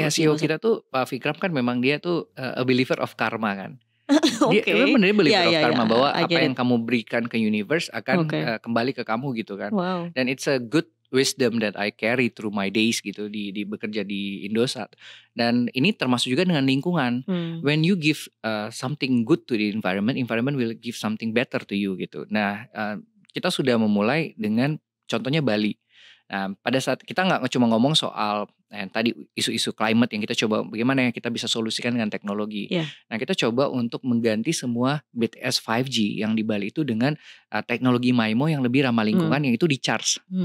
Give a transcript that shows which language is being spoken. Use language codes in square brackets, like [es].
[id] Ya CEO kita tuh Pak Vikram kan memang dia tuh [en] a believer of karma [id] kan. Dia bener [en] believer of karma [id] bahwa apa yang kamu berikan ke universe akan kembali ke kamu gitu kan. [en] Dan it's a good wisdom that I carry through my days [id] gitu di bekerja di Indosat. Dan ini termasuk juga dengan lingkungan. [en] When you give something good to the environment will give something better to you gitu. [id] Nah, kita sudah memulai dengan contohnya Bali. Nah, pada saat kita nggak cuma ngomong soal tadi isu-isu climate yang kita coba bagaimana yang kita bisa solusikan dengan teknologi. Nah, kita coba untuk mengganti semua BTS 5G yang di Bali itu dengan teknologi MIMO yang lebih ramah lingkungan yang itu di charge.